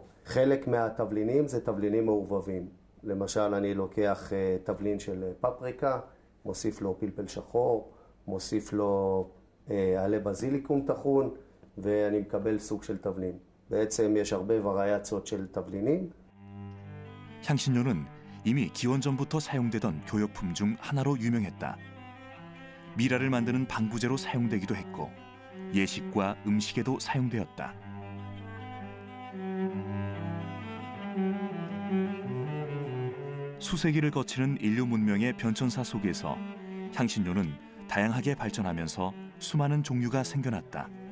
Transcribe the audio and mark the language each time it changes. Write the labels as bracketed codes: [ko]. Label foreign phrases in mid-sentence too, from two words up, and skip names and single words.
[he] חלק מהתבלינים זה תבלינים מעורבבים. למשל, אני לוקח תבלין של פפריקה, מוסיף לו פלפל שחור, מוסיף לו עלי בזיליקום טחון, ואני מקבל סוג של תבלין. בעצם יש הרבה וריאציות של תבלינים. [ko] 향신료는 이미 기원전부터 사용되던 교역품 중 하나로 유명했다. 미라를 만드는 방부제로 사용되기도 했고 예식과 음식에도 사용되었다. 수세기를 거치는 인류 문명의 변천사 속에서 향신료는 다양하게 발전하면서 수많은 종류가 생겨났다.